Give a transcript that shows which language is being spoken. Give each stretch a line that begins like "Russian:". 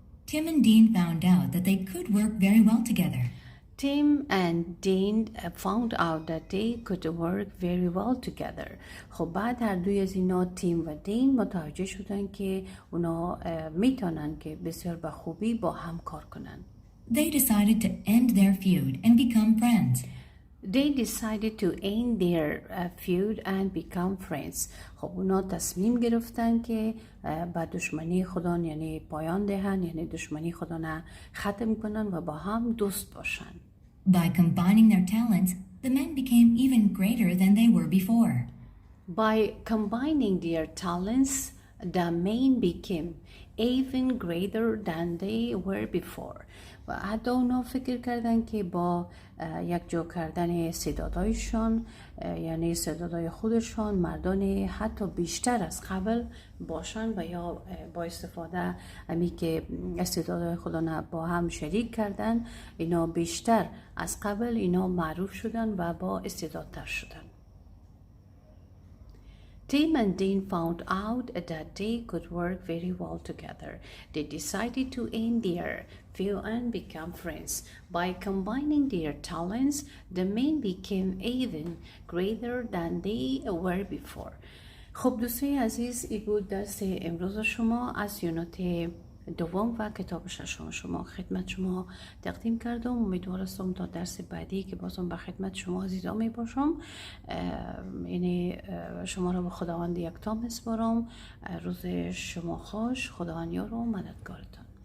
English: Tim and Dean found out that they could work very well together. Tim and Dean found out that they could work very well together.
Persian: خب بعد هر دوی از اینا تیم و دین متوجه شدن که اونا میتونن که بسیار به خوبی با هم کار کنن.
English: They decided to end their feud and become friends. They decided to end their feud and become friends.
Persian: خب اونا تصمیم گرفتن که با دشمنی خودان یعنی پایان دهن، یعنی دشمنی خودان ختم کنن و با هم دوست باشن.
English: By combining their talents, the men became even greater than they were before. By combining their talents, the men became even greater than they were before.
Persian: و حتی اونا فکر کردن که با یک جو کردن استعدادایشان یعنی استعدادای خودشان مردان حتی بیشتر از قبل باشن و یا با استفاده امی که استعدادای خودان با هم شریک کردن اینا بیشتر از قبل اینا معروف شدن و با استعدادتر شدن.
English: Tim and Dean found out that they could work very well together. They decided to end their feud and become friends. By combining their talents, the men became even greater than they were before.
Persian: خب دوستای عزیز، این بود درس امروز شما از یونت دوم و کتاب ششم خدمت شما تقدیم کردم. امیدوارم تا درس بعدی که بازم به خدمت شما عزیزان می باشم. یعنی شما را به خداوند یکتا میسپارم. روز شما خوش، خداوند یار و مددگارتان.